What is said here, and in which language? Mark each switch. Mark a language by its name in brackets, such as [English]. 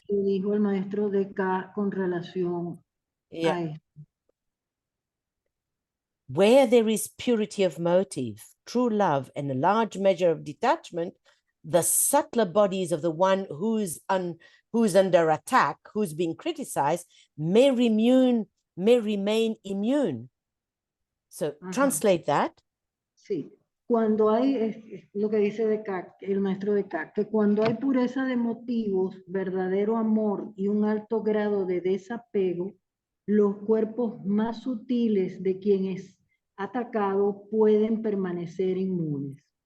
[Spanish] que dijo el maestro DK con relación a esto. [English] Where there is purity of motive, true love, and a large measure of detachment, the subtler bodies of the one who's under attack, who's being criticized, may remain immune. So translate that. [Spanish] Sí. Cuando hay, lo que dice el maestro DK, que cuando hay pureza de motivos, verdadero amor y un alto grado de desapego, los cuerpos más sutiles de quien es atacado pueden permanecer inmunes.